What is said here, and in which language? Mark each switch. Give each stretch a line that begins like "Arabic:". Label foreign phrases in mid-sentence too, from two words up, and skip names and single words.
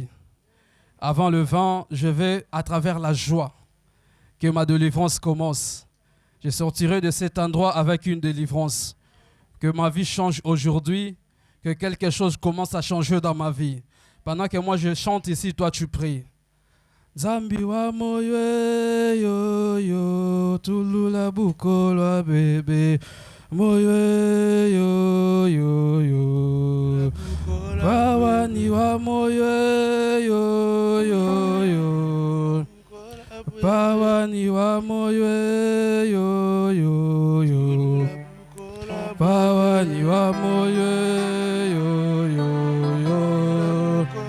French: Avant le vent, je vais à travers la joie que ma délivrance commence. Je sortirai de cet endroit avec une délivrance. Que ma vie change aujourd'hui, que quelque chose commence à changer dans ma vie. Pendant que moi je chante ici, toi tu pries.
Kongo: Zambi wa moyo yo yo tulula bukolo bebe moyo yo yo yo bawani wa moyo yo yo yo bawani wa moyo yo yo yo bawani wa moyo yo yo yo